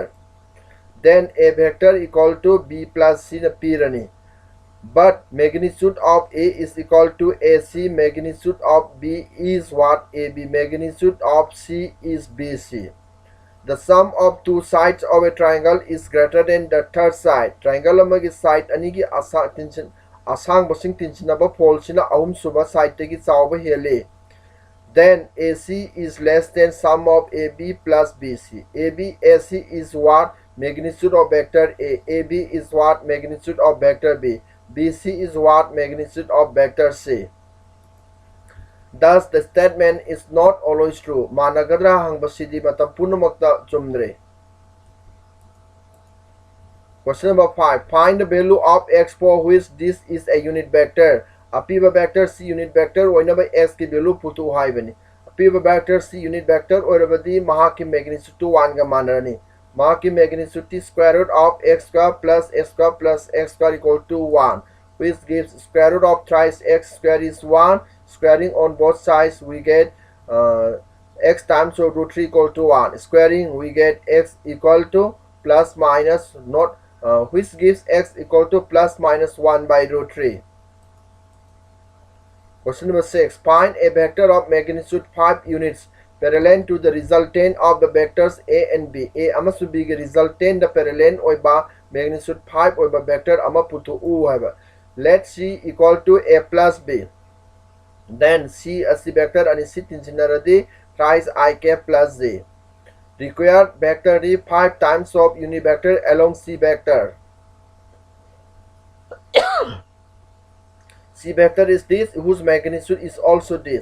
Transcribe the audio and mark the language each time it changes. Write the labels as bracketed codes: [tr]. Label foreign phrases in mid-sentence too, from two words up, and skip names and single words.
[en] Then a vector equal to b plus c [mni] na pirani. [en] but magnitude of A is equal to AC, magnitude of B is what? AB, magnitude of C is BC. The sum of two sides of a triangle is greater than the third side. [mni] Triangle amagi side anigi asang basing tinchinaba folsina ahum suba side tegi chawba hele. [en] Then AC is less than sum of AB plus BC. AB AC is what? Magnitude of vector A. AB is what? Magnitude of vector B. BC is what? Magnitude of vector C. Thus, the statement is not always true. [mni] Managadra hangbasidi matam punamakta chumdre. [en] Question number 5. Find the value of x for which this is a unit vector. [mni] Apiba vector C [en] unit vector [mni] oinaba x ki value putu haibani. Apiba vector C [en] unit vector [mni] oirabadi mahaki magnitude 1 ga manarani. Mahaki [en] magnitude square root of x square plus x square plus x square equal to 1, which gives square root of thrice x square is 1. Squaring on both sides we get x times root 3 equal to 1. Squaring we get x equal to plus minus not which gives x equal to plus minus 1 by root 3. Question number 6. Find a vector of magnitude 5 units parallel to the resultant of the vectors A and B. [mni] A amasu B ge resultant the parallel oiba [en] magnitude 5 [mni] oiba vector ama putu u haiba. [en] Let C equal to A plus B. Then C as the vector and C tinsinaradi thrice I k plus Z. Required vector is 5 times of unit vector along C vector. C vector is this, whose magnitude is also this.